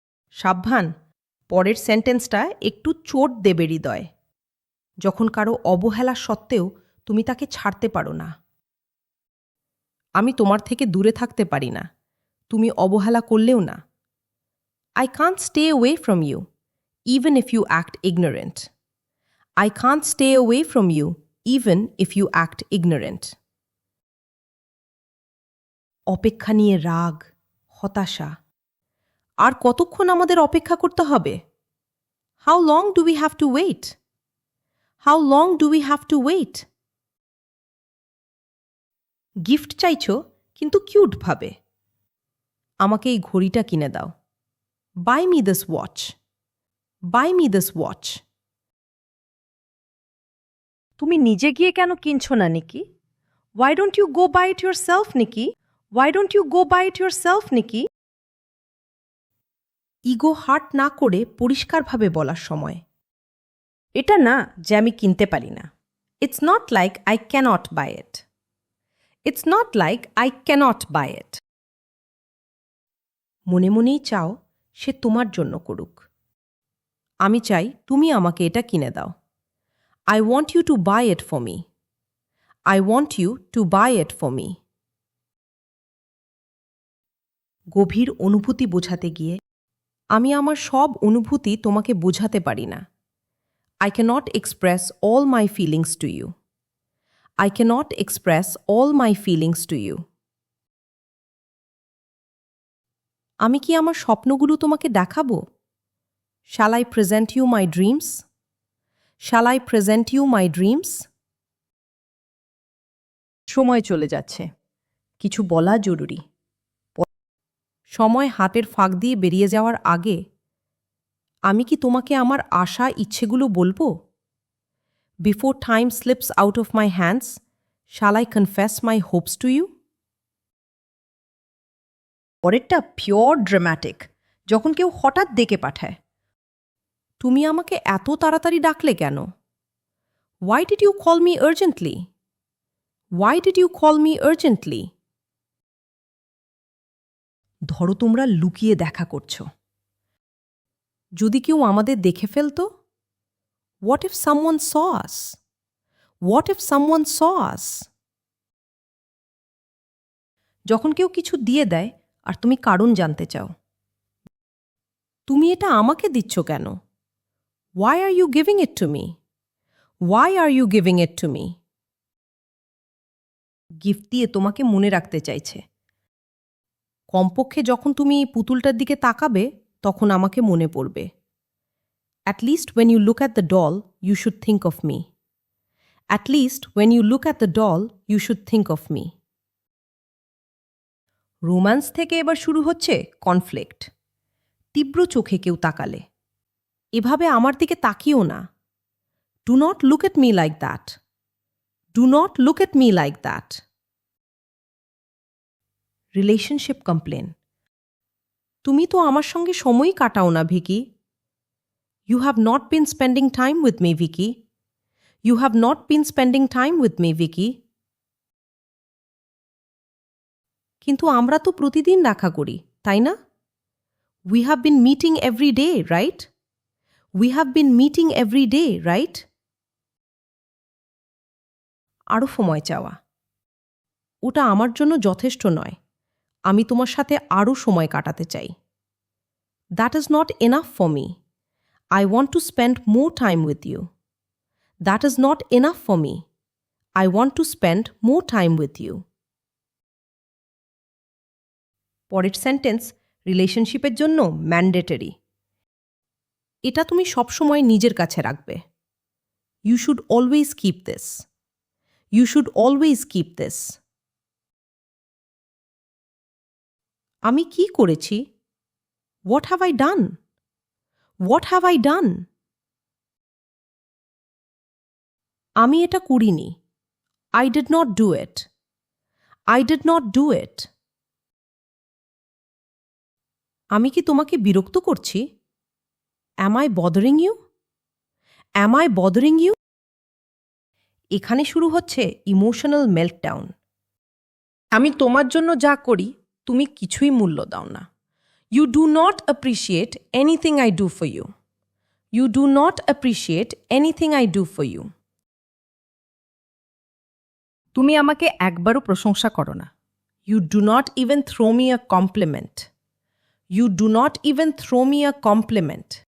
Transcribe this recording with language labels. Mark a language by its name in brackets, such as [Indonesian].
[Bangla] সাবধান, পরের সেন্টেন্সটা একটু চোট দেবে হৃদয়। যখন কারো অবহেলা সত্ত্বেও তুমি তাকে ছাড়তে পারো না। আমি তোমার থেকে দূরে থাকতে পারি না, তুমি অবহেলা করলেও না। [English] I can't stay away from you, even if you act ignorant. I can't stay away from you, even if you act ignorant. [Bangla] অপেক্ষা নিয়ে রাগ, হতাশা। আর কতক্ষণ আমাদের অপেক্ষা করতে হবে? [English] How long do we have to wait? How long do we have to wait? [Bangla] Gift চাইছো, কিন্তু কিউট ভাবে। আমাকে এই ঘড়িটা কিনে দাও। [English] Buy me this watch. [Bangla] Buy me this watch. তুমি নিজে গিয়ে কেন কিনছো না নিকি? [English] Why don't you go buy it yourself, Nikki? Why don't you go buy it yourself, Nikki? [Bangla] Ego hurt না করে পরিষ্কারভাবে বলার সময়। এটা না যে আমি কিনতে পারি না। [English] It's not like I cannot buy it. It's not like I cannot buy it. [Bangla] মনে মনেই চাও সে তোমার জন্য করুক। আমি চাই তুমি আমাকে এটা কিনে দাও। [English] I want you to buy it for me. I want you to buy it for me. [Bangla] গভীর অনুভূতি বোঝাতে গিয়ে আমি আমার সব অনুভূতি তোমাকে বোঝাতে পারি না। [English] I cannot express all my feelings to you. I cannot express all my feelings to you. [Bangla] আমি কি আমার স্বপ্নগুলো তোমাকে দেখাবো? [English] Shall I present you my dreams? Shall I present you my dreams? [Bangla] সময় চলে যাচ্ছে, কিছু বলা জরুরি। সময় হাতের ফাঁক দিয়ে বেরিয়ে যাওয়ার আগে আমি কি তোমাকে আমার আশা ইচ্ছেগুলো বলবো? [English] Before time slips out of my hands, shall I confess my hopes to you? [Bangla] পরেরটা পিওর ড্রামাটিক, যখন কেউ হঠাৎ ডেকে পাঠায়। তুমি আমাকে এত তাড়াতাড়ি ডাকলে কেন? [English] Why did you call me urgently? Why did you call me urgently? [Bangla] ধরো তোমরা লুকিয়ে দেখা করছো। যদি কেউ আমাদের দেখে ফেলতো? [English] What if someone saw us? What if someone saw us? [Bangla] যখন কেউ কিছু দিয়ে দেয় আর তুমি কারণ জানতে চাও। তুমি এটা আমাকে দিচ্ছ কেন? [English] Why are you giving it to me? Why are you giving it to me? [Bangla] Gift দিয়ে তোমাকে মনে রাখতে চাইছে। কমপক্ষে যখন তুমি পুতুলটার দিকে তাকাবে তখন আমাকে মনে পড়বে। [English] At least when you look at the doll, you should think of me. At least when you look at the doll, you should think of me. [Bangla] Romance থেকে এবার শুরু হচ্ছে কনফ্লিক্ট। তীব্র চোখে কেউ তাকালে। এভাবে আমার দিকে তাকিও না। [English] Do not look at me like that. Do not look at me like that. [Bangla] Relationship complain. তুমি তো আমার সঙ্গে সময়ই কাটাও না, Vicky. [English] You have not been spending time with me, Vicky. You have not been spending time with me, Vicky. [Bangla] কিন্তু আমরা তো প্রতিদিন দেখা করি, তাই না? [English] We have been meeting every day, right? We have been meeting every day, right? [Bangla] আরও সময় চাওয়া। ওটা আমার জন্য যথেষ্ট নয়। আমি তোমার সাথে আরও সময় কাটাতে চাই। [English] That is not enough for me. I want to spend more time with you. That is not enough for me. I want to spend more time with you. [Bangla] পরের সেন্টেন্স রিলেশনশিপের জন্য ম্যান্ডেটরি। এটা তুমি সবসময় নিজের কাছে রাখবে। [English] You should always keep this. You should always keep this. [Bangla] আমি কি করেছি? [English] What have I done? What have I done? [Bangla] আমি এটা করিনি। [English] I did not do it. I did not do it. [Bangla] আমি কি তোমাকে বিরক্ত করছি? [English] Am I bothering you? Am I bothering you? [Bangla] এখানে শুরু হচ্ছে ইমোশনাল মেল্টডাউন। আমি তোমার জন্য যা করি তুমি কিছুই মূল্য দাও না। [English] You do not appreciate anything I do for you. You do not appreciate anything I do for you. [Bangla] তুমি আমাকে একবারও প্রশংসা করো না। [English] You do not even throw me a compliment. You do not even throw me a compliment.